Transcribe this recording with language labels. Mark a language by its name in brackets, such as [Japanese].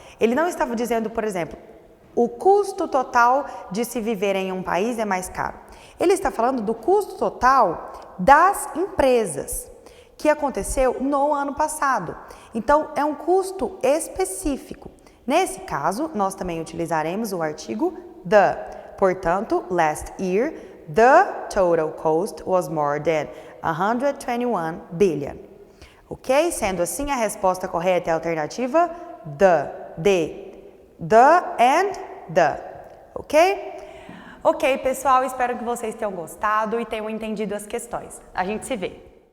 [Portuguese] Ele não estava dizendo, por exemplo, o custo total de se viver em um país é mais caro. Ele está falando do custo total das empresas, que aconteceu no ano passado. Então, é um custo específico. Nesse caso, nós também utilizaremos o artigo [English] the. [Portuguese] Portanto, [English] last year, the total cost was more than 121 billion. [Portuguese] Ok? Sendo assim, a resposta correta é a alternativa [English] the and the. [Portuguese] Ok? Ok, pessoal, espero que vocês tenham gostado e tenham entendido as questões. A gente se vê.